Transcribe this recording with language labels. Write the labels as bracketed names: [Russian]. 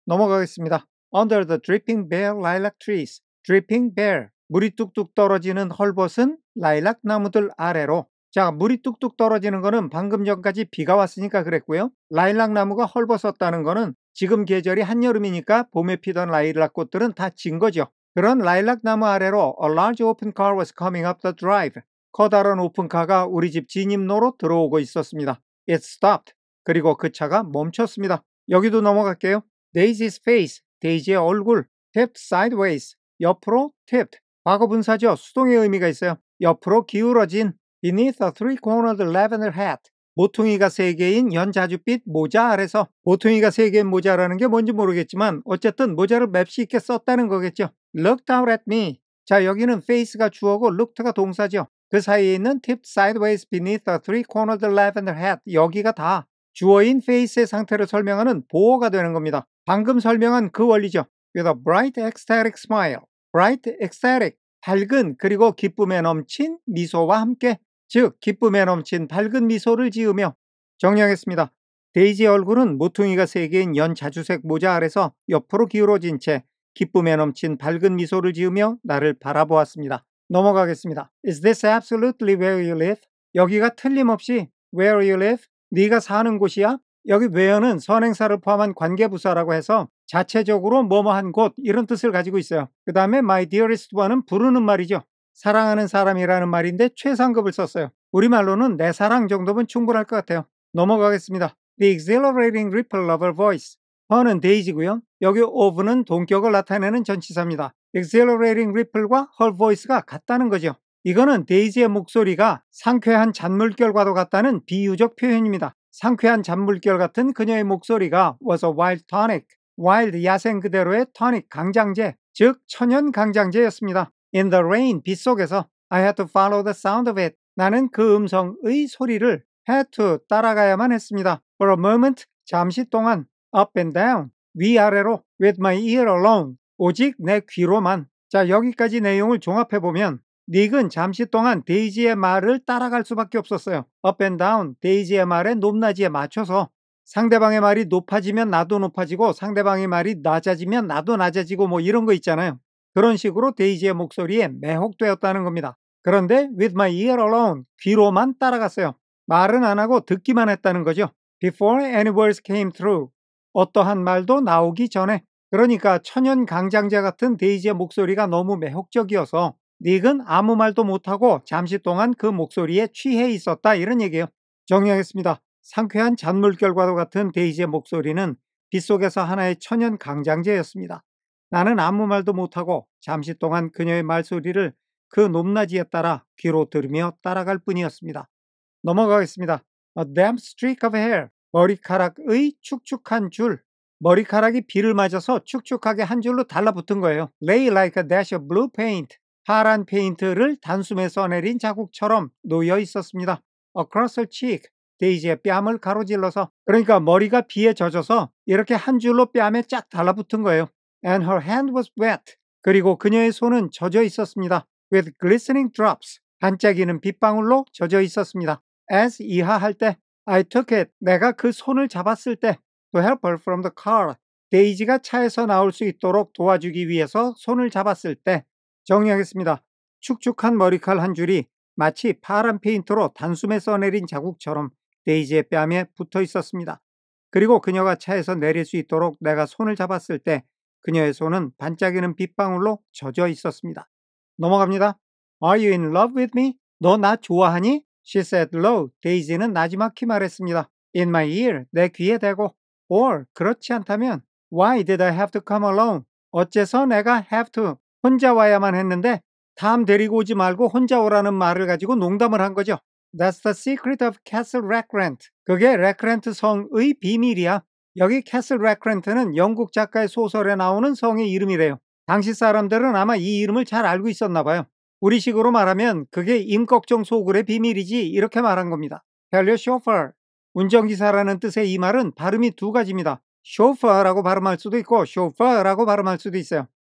[Korean] 넘어가겠습니다. [English] Under the dripping bare lilac trees. dripping bare. [Korean] 물이 뚝뚝 떨어지는 헐벗은 라일락 나무들 아래로. 자, 물이 뚝뚝 떨어지는 거는 방금 전까지 비가 왔으니까 그랬고요. 라일락 나무가 헐벗었다는 거는 지금 계절이 한여름이니까 봄에 피던 라일락 꽃들은 다 진 거죠. 그런 라일락 나무 아래로 [English] a large open car was coming up the drive. [Korean] 커다란 오픈카가 우리 집 진입로로 들어오고 있었습니다. [English] It stopped. [Korean] 그리고 그 차가 멈췄습니다. 여기도 넘어갈게요. [English] Daisy's face, [Korean] 데이지의 얼굴, [English] tipped sideways, [Korean] 옆으로 [English] tipped. [Korean] 과거 분사죠. 수동의 의미가 있어요. 옆으로 기울어진 [English] beneath a three-cornered lavender hat. [Korean] 모퉁이가 3개인 연자줏빛 모자 아래서. 모퉁이가 3개인 모자라는 게 뭔지 모르겠지만 어쨌든 모자를 맵시 있게 썼다는 거겠죠. [English] Looked out at me. [Korean] 자, 여기는 face가 주어고 looked가 동사죠. [English] 그 사이에 있는 tipped sideways beneath a three-cornered lavender hat. [Korean] 여기가 다 주어인 face의 상태를 설명하는 보어가 되는 겁니다. 방금 설명한 그 원리죠. [English] With a bright ecstatic smile. bright ecstatic. [Korean] 밝은 그리고 기쁨에 넘친 미소와 함께. 즉 기쁨에 넘친 밝은 미소를 지으며. 정리하겠습니다. 데이지의 얼굴은 모퉁이가 3개인 연자주색 모자 아래서 옆으로 기울어진 채 기쁨에 넘친 밝은 미소를 지으며 나를 바라보았습니다. 넘어가겠습니다. [English] Is this absolutely where you live? [Korean] 여기가 틀림없이 [English] where you live? [Korean] 네가 사는 곳이야? 여기 where는 선행사를 포함한 관계부사라고 해서 자체적으로 뭐뭐한 곳 이런 뜻을 가지고 있어요. 그 다음에 my dearest one은 부르는 말이죠. 사랑하는 사람이라는 말인데 최상급을 썼어요. 우리말로는 내 사랑 정도면 충분할 것 같아요. 넘어가겠습니다. [English] The exhilarating ripple of her voice. [Korean] her는 데이지고요. 여기 of는 동격을 나타내는 전치사입니다. exhilarating ripple과 her voice가 같다는 거죠. 이거는 데이지의 목소리가 상쾌한 잔물결과도 같다는 비유적 표현입니다. 상쾌한 잔물결 같은 그녀의 목소리가 [English] was a wild tonic. [Korean] wild 야생 그대로의 tonic 강장제, 즉 천연 강장제였습니다. [English] In the rain, [Korean] 빗 속에서 [English] I had to follow the sound of it. [Korean] 나는 그 음성의 소리를 had to 따라가야만 했습니다. [English] For a moment, [Korean] 잠시 동안 [English] up and down, [Korean] 위아래로 [English] with my ear alone, [Korean] 오직 내 귀로만. 자, 여기까지 내용을 종합해보면 닉은 잠시 동안 데이지의 말을 따라갈 수밖에 없었어요. [English] up and down, [Korean] 데이지의 말의 높낮이에 맞춰서 상대방의 말이 높아지면 나도 높아지고 상대방의 말이 낮아지면 나도 낮아지고 뭐 이런 거 있잖아요. 그런 식으로 데이지의 목소리에 매혹되었다는 겁니다. 그런데 [English] with my ear alone, [Korean] 귀로만 따라갔어요. 말은 안 하고 듣기만 했다는 거죠. [English] Before any words came through, [Korean] 어떠한 말도 나오기 전에. 그러니까 천연 강장제 같은 데이지의 목소리가 너무 매혹적이어서 닉은 아무 말도 못하고 잠시 동안 그 목소리에 취해 있었다 이런 얘기예요. 정리하겠습니다. 상쾌한 잔물결과도 같은 데이지의 목소리는 빗속에서 하나의 천연 강장제였습니다. 나는 아무 말도 못하고 잠시 동안 그녀의 말소리를 그 높낮이에 따라 귀로 들으며 따라갈 뿐이었습니다. 넘어가겠습니다. [English] A damp streak of hair, [Korean] 머리카락의 축축한 줄. 머리카락이 비를 맞아서 축축하게 한 줄로 달라붙은 거예요. [English] Lay like a dash of blue paint, [Korean] 파란 페인트를 단숨에 써내린 자국처럼 놓여 있었습니다. [English] Across her cheek, [Korean] 데이지의 뺨을 가로질러서. 그러니까 머리가 비에 젖어서 이렇게 한 줄로 뺨에 쫙 달라붙은 거예요. [English] And her hand was wet. [Korean] 그리고 그녀의 손은 젖어 있었습니다. [English] With glistening drops, [Korean] 반짝이는 빗방울로 젖어 있었습니다. As 이하할 때, [English] I took it, [Korean] 내가 그 손을 잡았을 때, [English] to help her from the car, [Korean] 데이지가 차에서 나올 수 있도록 도와주기 위해서 손을 잡았을 때. 정리하겠습니다. 축축한 머리칼 한 줄이 마치 파란 페인트로 단숨에 써내린 자국처럼 데이지의 뺨에 붙어 있었습니다. 그리고 그녀가 차에서 내릴 수 있도록 내가 손을 잡았을 때 그녀의 손은 반짝이는 빗방울로 젖어 있었습니다. 넘어갑니다. [English] Are you in love with me? [Korean] 너 나 좋아하니? [English] She said low. [Korean] 데이지는 나지막히 말했습니다. [English] In my ear, [Korean] 내 귀에 대고. [English] Or [Korean] 그렇지 않다면 [English] Why did I have to come alone? [Korean] 어째서 내가 have to 혼자 와야만 했는데 다음 데리고 오지 말고 혼자 오라는 말을 가지고 농담을 한 거죠. [English] That's the secret of Castle Rackrent. [Korean] 그게 레크렌트 성의 비밀이야. 여기 캐슬 레크렌트는 영국 작가의 소설에 나오는 성의 이름이래요. 당시 사람들은 아마 이 이름을 잘 알고 있었나 봐요. 우리식으로 말하면 그게 임꺽정 소굴의 비밀이지 이렇게 말한 겁니다. [English] Tell your chauffeur. [Korean] 운전기사라는 뜻의 이 말은 발음이 두 가지입니다. chauffeur라고 발음할 수도 있고 chauffeur라고 발음할 수도 있어요.